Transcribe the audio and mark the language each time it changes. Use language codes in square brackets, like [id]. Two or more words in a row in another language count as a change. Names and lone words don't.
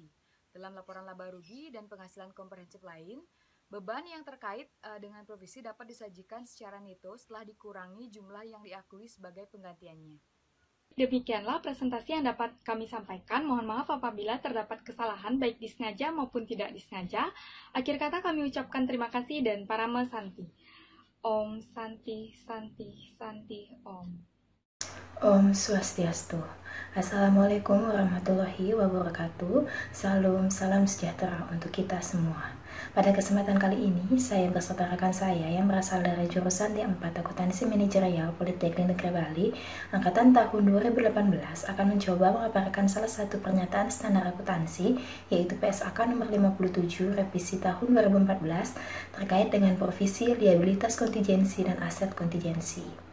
[id] Dalam laporan laba rugi dan penghasilan komprehensif lain, beban yang terkait dengan provisi dapat disajikan secara neto setelah dikurangi jumlah yang diakui sebagai penggantiannya. Demikianlah presentasi yang dapat kami sampaikan. Mohon maaf apabila terdapat kesalahan baik disengaja maupun tidak disengaja. Akhir kata kami ucapkan terima kasih dan [sa] परम शान्ति. ॐ शान्ति शान्ति शान्ति ॐ. ॐ स्वस्त्यस्तु. [ar] السلام عليكم ورحمة الله وبركاته. [id] Salam sejahtera untuk kita semua. Pada kesempatan kali ini, saya beserta rekan saya yang berasal dari jurusan D4 Akuntansi Manajerial Politeknik Negeri Bali, angkatan tahun 2018 akan mencoba memaparkan salah satu pernyataan standar akuntansi, yaitu PSAK nomor 57 revisi tahun 2014 terkait dengan provisi, liabilitas kontingensi, dan aset kontingensi.